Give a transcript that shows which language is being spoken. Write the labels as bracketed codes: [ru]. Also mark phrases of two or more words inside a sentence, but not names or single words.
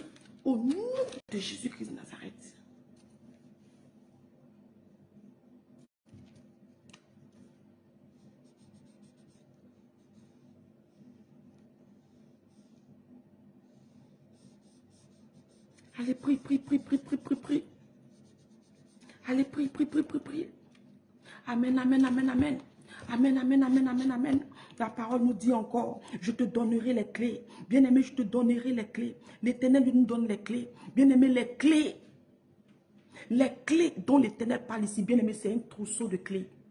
[fr] Au nom de Jésus-Christ de Nazareth. Allez, prie, prie, prie, prie, prie, prie, prie. Allez, prie, prie, prie, prie, prie. Amen, amen, amen, amen. Amen, amen, amen, amen, amen. La parole nous dit encore, je te donnerai les clés. Bien-aimé, je te donnerai les clés. L'Éternel nous donne les clés. Bien-aimé, les clés. Les clés dont l'Éternel parle ici, bien-aimé, c'est un trousseau de clés.